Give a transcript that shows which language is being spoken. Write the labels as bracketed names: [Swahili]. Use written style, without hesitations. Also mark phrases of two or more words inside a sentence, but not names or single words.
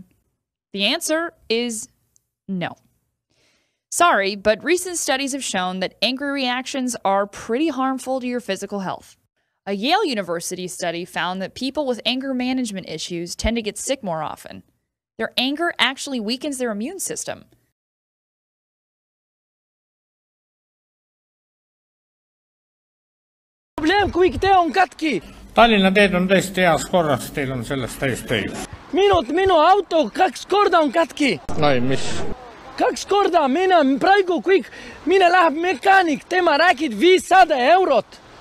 [English] The answer is no. Sorry, but recent studies have shown that angry reactions are pretty harmful to your physical health. A Yale University study found that people with anger management issues tend to get sick more often. Their anger actually weakens their immune system. [Estonian] Probleem, kui tee on katki. Tallinna teed on tõesti heas korras, teil on sellest täiesti õigus. Minu auto 2 korda on katki. Ai, mis? 2 korda, praegu kõik, mine läheb mekaanik, tema räägib 500 eurot.